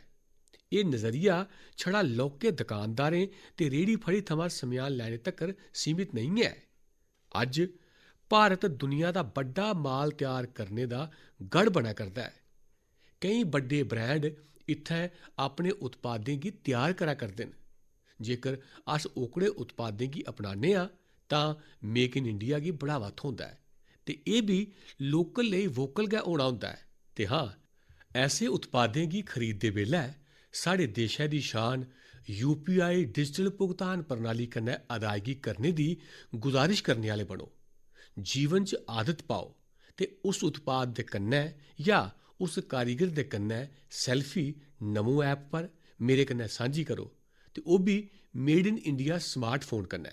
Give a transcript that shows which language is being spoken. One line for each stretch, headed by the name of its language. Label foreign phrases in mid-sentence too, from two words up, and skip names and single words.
Dogri: एह् नजरिया छड़ा लौह्के दकानदारें ते रेह्ड़ी फड़ी थमां समेयान लैने तक्कर सीमित नेईं ऐ। अज्ज भारत दुनिया दा बड्डा माल त्यार करने दा गढ़ बनै करदा ऐ। केईं बड्डे ब्रांड इत्थै अपने उत्पादें गी त्यार करै करदे न। जेकर अस ओकड़े उत्पादें गी अपनाने आं तां मेक इन इंडिया गी बढ़ावा थ्होंदा ऐ ते एह् बी लोकल लेई वोकल गै होना होंदा ऐ। ते हां, ऐसे उत्पादें गी खरीददे बेल्लै साढ़े देशै दी शान UPI डिजिटल भुगतान प्रणाली कन्नै अदायगी करने दी गुजारिश करने आह्ले बनो। जीवन च आदत पाओ ते उस उत्पाद दे कन्नै जां उस कारीगर दे कन्नै सेल्फी नमो ऐप पर मेरे कन्नै सांझी करो ते ओह् बी
English: made in India smartphone
Dogri: कन्नै।